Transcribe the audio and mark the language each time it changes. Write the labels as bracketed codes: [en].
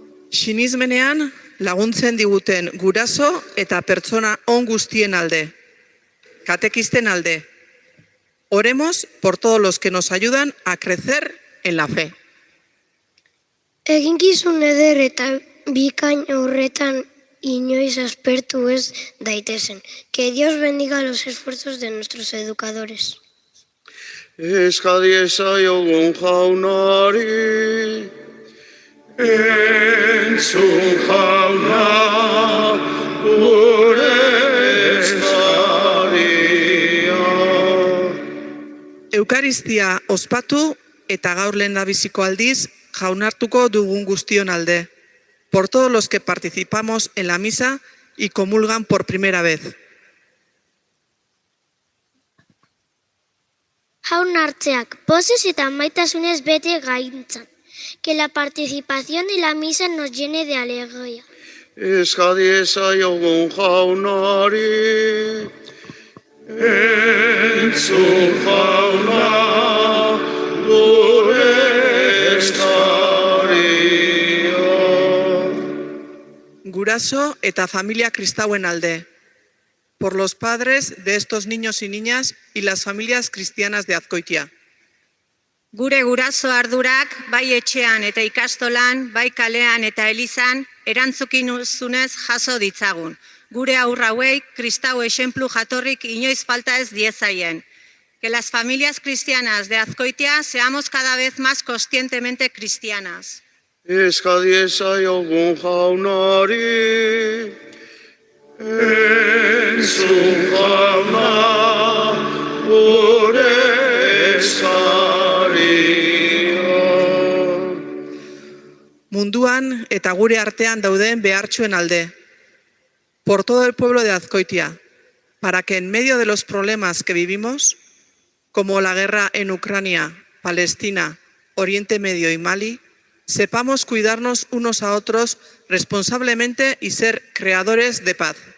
[eu] Sinismenean laguntzen diguten guraso eta pertsona on guztien alde. Katekisten alde. [es] Oremos por todos los que nos ayudan a crecer en la fe. [eu] Eginkizun eder eta bikain horretan inoiz aspertu ez daitezen. [es] Que Dios bendiga los esfuerzos de nuestros educadores. [eu] Eska diezaiogun jaunari, entzun jauna, gure eskaria. Eukaristia ospatu eta gaur lehendabiziko aldiz jaunartuko dugun guztion alde. [es] Por todos los que participamos en la misa y comulgan por primera vez. [eu] Jaun hartzeak, pozez eta maitasunez bete gaintzan. [es] Que la participación en la misa nos llene de alegría. [eu] Eska diezaiogun jaunari, entzun jauna, gure eskaria. Guraso eta familia kristauen alde. [es] Por los padres de estos niños y niñas y las familias cristianas de Azkoitia. [eu] Gure guraso ardurak, bai etxean eta ikastolan, bai kalean eta elizan, erantzukinzunez jaso ditzagun. Gure aurra hauei, kristau esenplu jatorrik inoiz falta ez diezaien. [es] Que las familias cristianas de Azkoitia seamos cada vez más conscientemente cristianas. [eu] Eska diezaiogun jaunari, entzun jauna, gure eskaria. Munduan eta gure artean dauden behartsuen alde. [es] Por todo el pueblo de Azkoitia, para que en medio de los problemas que vivimos, como la guerra en Ucrania, Palestina, Oriente Medio y Mali, sepamos cuidarnos unos a otros responsablemente y ser creadores de paz.